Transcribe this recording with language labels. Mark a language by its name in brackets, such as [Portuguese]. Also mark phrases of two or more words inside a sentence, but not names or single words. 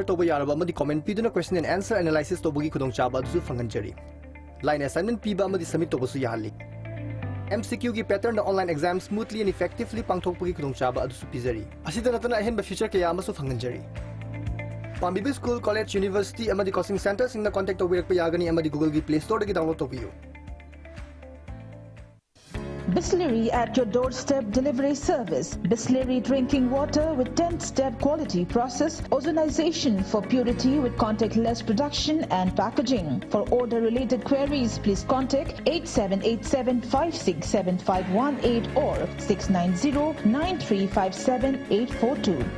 [Manipuri] toba yaraba amadi comment piduna [English] question and answer analysis [Manipuri] tobugi khudong chaba du fanganjari [English] line assignment [Manipuri] piba amadi submit tobasu yahali MCQ ki pattern na [English] online exam smoothly and effectively [Manipuri] pangthokpugi khudong chaba adu pizari asida natana ahen ba future kaya amasu fanganjari Pambibi School College University amadi [English] coaching center [Manipuri] singna contact tobirak pa yagani amadi Google ki Play Store dagi download tobiyo [English] Bisleri at your doorstep delivery service. Bisleri drinking water with 10-step quality process, ozonization for purity with contactless production and packaging. For order related queries, please contact 8787567518 or 690-9357-842.